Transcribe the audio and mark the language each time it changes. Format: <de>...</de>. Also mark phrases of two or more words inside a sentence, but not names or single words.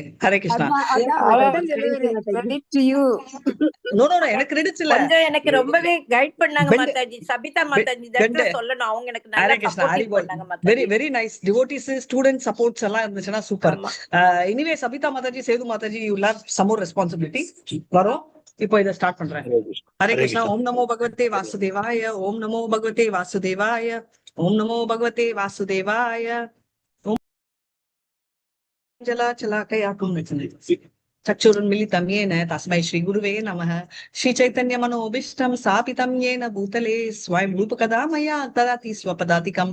<ta>ஹரே கிருஷ்ணா. எனக்கு கிரெடிட்ஸ் இல்ல, கொஞ்சம் எனக்கு ரொம்பவே கைட் பண்ணாங்க மாதாஜி. சபிதா மாதாஜி தான் சொல்லணும், அவங்க எனக்கு நல்லா சப்போர்ட் பண்ணாங்க மாதாஜி.</ta> <en>very very nice. devotees student supports</en> <ta>எல்லாம் இருந்துச்சுன்னா சூப்பர். எனிவே சபிதா மாதாஜி, சேது மாதாஜி,</ta> <en>You will have some more responsibility.</en> <ta>வரோம், இப்போ இத ஸ்டார்ட் பண்றேன். ஹரே கிருஷ்ணா.</ta> <sa>ॐ नमो भगवते वासुदेवाय. ॐ नमो भगवते वासुदेवाय. ॐ नमो भगवते वासुदेवाय. चक्षुरुन्मिलितं येन तस्मै श्री गुरुवे नमः. श्री चैतन्य मनोभीष्टं स्थापितं येन भूतले स्वयं रूपकदा मया ददाति स्वपदातिकम्.</sa>